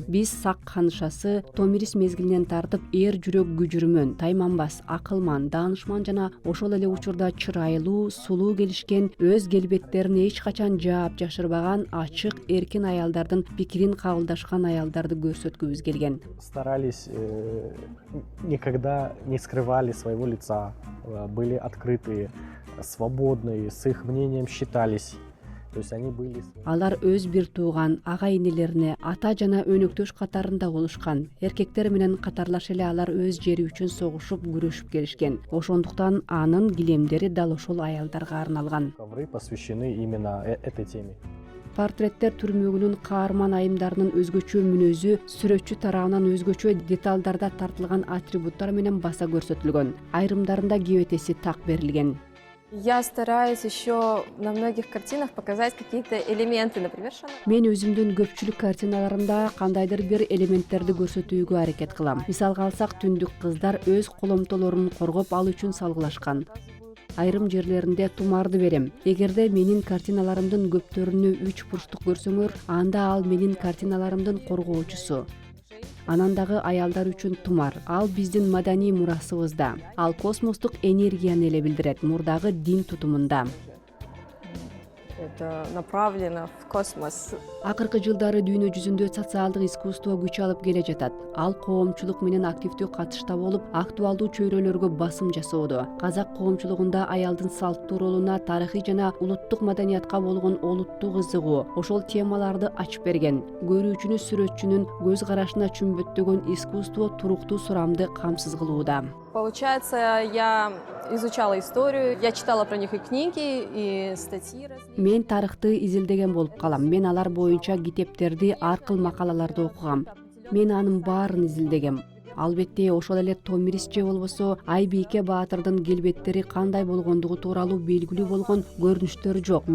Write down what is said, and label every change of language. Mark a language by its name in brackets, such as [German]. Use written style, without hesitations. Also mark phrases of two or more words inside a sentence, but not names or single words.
[Kyrgyz] Биз сак ханышасы, томирис мезгилинен тартып эр жүрөк күжүрмөн, тайманбас, акылман, даанышман жана ошол эле учурда чырайлуу, сулуу келишкен, өз келбеттерин эч качан жаап жашырбаган, ачык, эркин аялдардын пикирин кабылдашкан аялдарды көрсөткүбүз келген. [Russian] Старались, никогда не скрывали своего лица, были открытые, свободные, с их мнением считались. То есть они были... [Kyrgyz] Алар өз бир тууган, ага-инелерине, ата жана өнөктөш катарында болушкан. Эркектер менен катарлаш эле алар өз жери үчүн согушуп, күрөшүп келишкен. Ошондуктан анын килемдери дал ошол аялдарга арналган. [Russian] Ковры посвящены именно этой теме. [Kyrgyz] Портреттер түрмөгүнүн каарман айымдарынын өзгөчө мүнөзү, сүрөтчү тарабынан өзгөчө деталдарда тартылган атрибуттар менен баса көрсөтүлгөн. Айрымдарында кебетеси так берилген. [Russian] Я стараюсь еще на многих картинах показать какие-то элементы, например, [Kyrgyz] Мен өзүмдүн көпчүлүк картиналарымда кандайдыр бир элементтерди көрсөтүүгө аракет кылам. Мисалга алсак, түндүк кыздар өз коломтолорун коргоп ал үчүн салгылашкан. Айрым жерлеринде тумарды берем. Эгерде менин картиналарымдын көптөрүнү 3 бурчтук көрсөңөр, анда ал менин картиналарымдын коргоочусу. Анан дагы аялдар үчүн тумар. Ал биздин маданий мурасыбызда. Ал космостук энергияны эле билдирет, мурдагы дин тутумунда. [Russian] это направлено в космос. [Kyrgyz] Акыркы жылдары дүйнө жүзүндө социалдык искусство күч алып келе жатат. Ал коомчулук менен активдүү катышта болуп, актуалдуу чөйрөлөргө басым жасоодо. Казак коомчулугунда аялдын салттуу ролуна, тарыхый жана улуттук маданиятка болгон олуттуу кызыгуу ошол темаларды ачып берген. Көрүүчүнү сүрөтчүнүн көз карашына чүмбөттөгөн искусство туруктуу сурамды камсыз кылууда. [Russian] Получается, я изучала историю, я читала про них и книги, и статьи. [Kyrgyz] Мен тарыхты изилдеген болуп калам. Мен алар боюнча китептерди, ар кыл макалаларды окугам. Мен анын баарын изилдегем. Албетте ошол эле томирис же болбосо Айбийке Баатырдын келбеттери кандай болгондугу тууралуу белгилүү болгон көрүнүштөр жок.